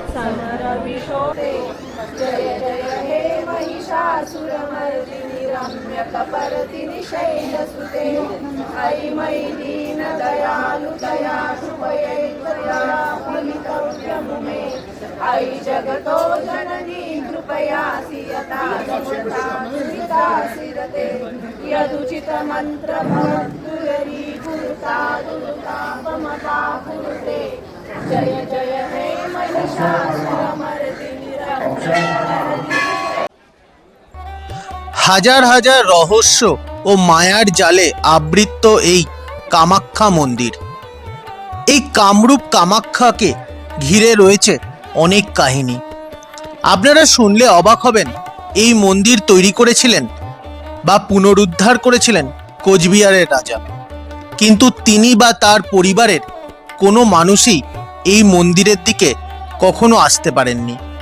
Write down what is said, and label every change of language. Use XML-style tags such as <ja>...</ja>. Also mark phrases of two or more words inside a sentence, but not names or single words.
<sa>समरविशोते जय जय हे महिषासुरमर्दिनि रम्य रम्यकपर्दिनि शैलसुते अयि मयि दीनदयालुतया शुभयैर्त्वया फलितव्यमुमे अयि जगतो जननी कृपयासि यथा सुतासिरते यदुचितमन्त्रभक्तुररी गुरुता दुरुतापमता कुरुते जय जय हे महिषासुरमर्दिनि रम्यकपर्दिनि</sa> <bn>হাজার হাজার রহস্য ও মায়ার জালে আবৃত এই কামাখ্যা মন্দির। এই কামরূপ কামাখ্যাকে ঘিরে রয়েছে অনেক কাহিনী। আপনারা শুনলে অবাক হবেন, এই মন্দির তৈরি করেছিলেন বা পুনরুদ্ধার করেছিলেন কোচবিহারের রাজা, কিন্তু তিনি বা তার পরিবারের কোনো মানুষই এই মন্দিরের দিকে কখনো আসতে পারেননি।</bn>